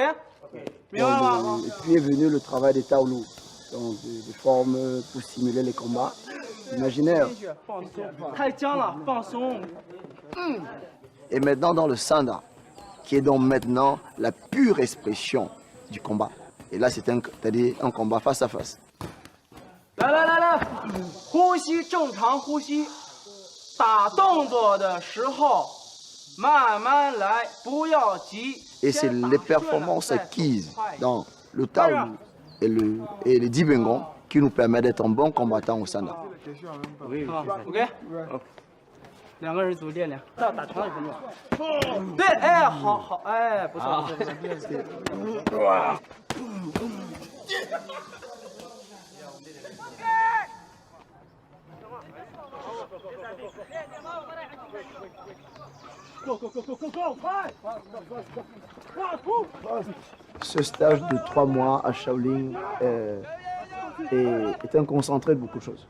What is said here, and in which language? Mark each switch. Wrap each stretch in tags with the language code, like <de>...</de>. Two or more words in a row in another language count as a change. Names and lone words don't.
<fr>Et puis est venu le travail des Taolu, donc des formes pour stimuler les combats imaginaires. Et maintenant dans le Sanda, qui est donc maintenant la pure expression du combat. Et là c'est-à-dire un combat face à face.</fr> <zh>来来来来，呼吸正常呼吸，打动作的时候慢慢来，不要急。</zh> <fr>Et c'est les performances acquises dans le Taolu et les Dibengon qui nous permettent d'être un bon combattant au Sanda.</fr> <zh>OK， 两个人组练练，打长也不用。对，哎，好好，哎，不错不错不错。</zh> <fr>Ce stage de 3 mois à Shaolin est un concentré de beaucoup de choses.</fr>